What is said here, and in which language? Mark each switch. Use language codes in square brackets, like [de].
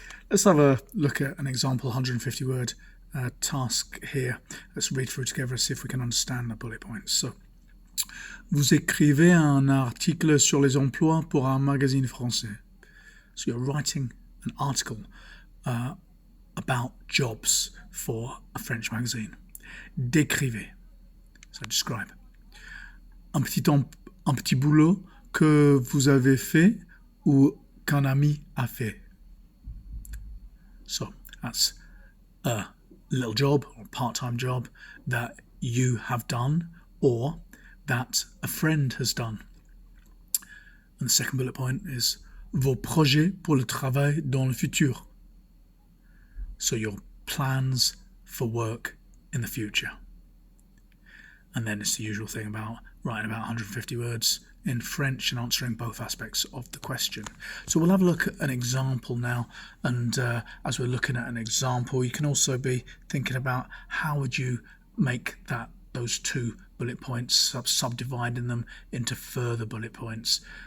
[en] Let's have a look at an example 150 word task here. Let's read through together and see if we can understand the bullet points. [fr] So, vous écrivez un article sur les emplois pour un magazine français. [en] So you're writing an article about jobs for a French magazine. [fr] Décrivez. [en] So describe. [fr] Un petit boulot que vous avez fait ou qu'un ami a fait. [en] So that's a little job or part-time job that you have done or that a friend has done. And the second bullet point is [fr] vos projets pour le travail dans le futur. [en] So your plans for work in the future. And then it's the usual thing about writing about 150 words in French and answering both aspects of the question. So we'll have a look at an example now, and as we're looking at an example, you can also be thinking about how would you make those two bullet points, subdividing them into further bullet points.